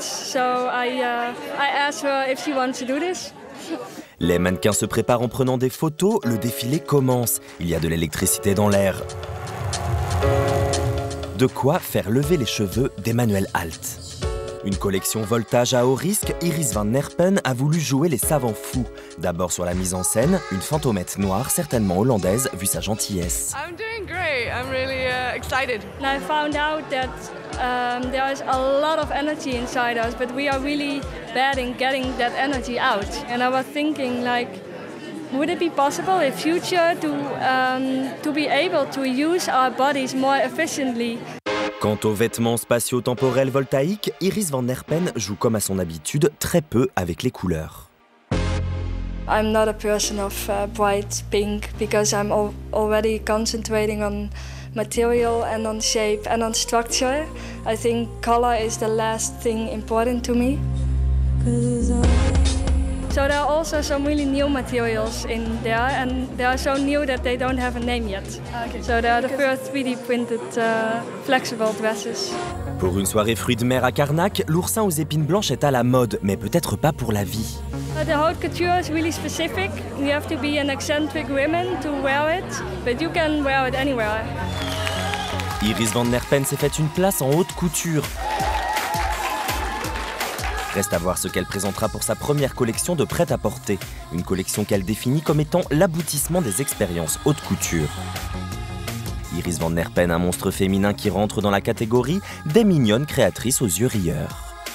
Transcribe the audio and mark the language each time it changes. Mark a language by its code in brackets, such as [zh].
[en] So I asked her if she wants to do this. [fr] Les mannequins se préparent en prenant des photos. Le défilé commence. Il y a de l'électricité dans l'air. De quoi faire lever les cheveux d'Emmanuel Alt. Une collection voltage à haut risque, Iris van Herpen a voulu jouer les savants fous. D'abord sur la mise en scène, une fantomette noire, certainement hollandaise, vu sa gentillesse. [en] I'm doing great. I'm really excited. I found out that there is a lot of energy inside us, but we are really bad in getting that energy out. And I was thinking, like, would it be possible in future to be able to use our bodies more efficiently? [fr] Quant aux vêtements spatio-temporels voltaïques, Iris van Herpen joue comme à son habitude très peu avec les couleurs. [en] I'm not a person of bright pink because I'm already concentrating on material and on shape and on structure. I think color is the last thing important to me. So there are also some really new materials in there, and they are so new that they don't have a name yet. Okay. So they are the first 3D printed flexible dresses. [fr] Pour une soirée fruits de mer à Carnac, l'oursin aux épines blanches est à la mode, mais peut-être pas pour la vie. [en] The haute couture is really specific. You have to be an eccentric woman to wear it, but you can wear it anywhere. [fr] Iris van Herpen s'est fait une place en haute couture. Reste à voir ce qu'elle présentera pour sa première collection de prêt-à-porter. Une collection qu'elle définit comme étant l'aboutissement des expériences haute couture. Iris van Herpen, un monstre féminin qui rentre dans la catégorie des mignonnes créatrices aux yeux rieurs.